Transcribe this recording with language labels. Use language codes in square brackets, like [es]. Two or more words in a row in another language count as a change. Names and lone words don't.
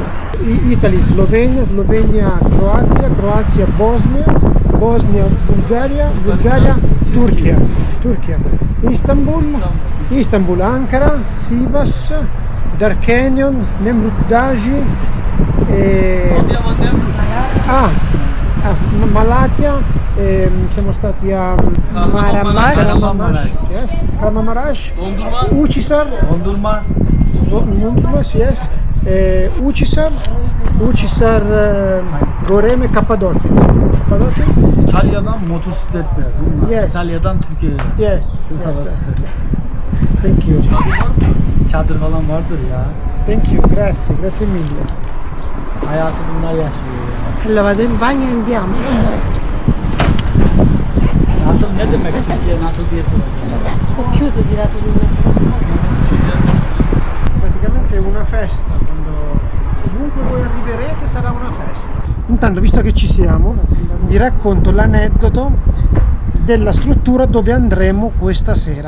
[it] Italy, Slovenia, Croazia, Bosnia, Bulgaria, Turchia, Istanbul, Ankara, Sivas, Dark Canyon, Nemrut Daji Malatya. Siamo stati a Kahramanmaraş, Ucisar, yes, Ucisar, Goreme, Kapadokya. [tr] İtalya'dan motosikletler. [en] Yes. [tr] İtalya'dan Türkiye'ye. [en] Yes. Thank you. [tr] Çadır falan vardır ya. [en] Thank you, [it] grazie mille. [tr] Hayatı bunlar yaşıyor ya. [it] Allora vado in bagno e andiamo. [tr] Nasıl, ne demek Türkiye nasıl diye soracağım. [it] Ho chiuso di lato di me. Praticamente è una festa, ovunque voi arriverete sarà una festa. Intanto, visto che ci siamo, vi racconto l'aneddoto della struttura dove andremo questa sera.